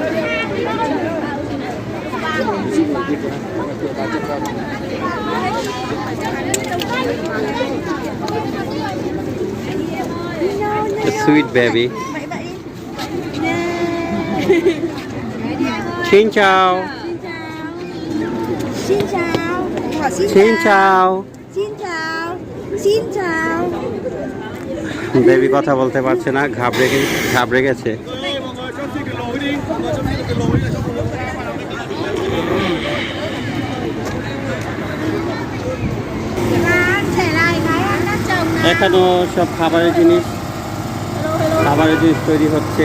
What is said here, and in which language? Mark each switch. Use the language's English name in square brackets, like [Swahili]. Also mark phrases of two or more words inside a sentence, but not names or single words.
[English] Sweet baby. [Vietnamese] Xin chào. Xin chào. Xin chào. Xin chào. Xin chào. [Bangla] বেবি কথা বলতে পারছে না, ঘাবড়ে গেছে। এখনো সব খাবারের জিনিস তৈরি হচ্ছে।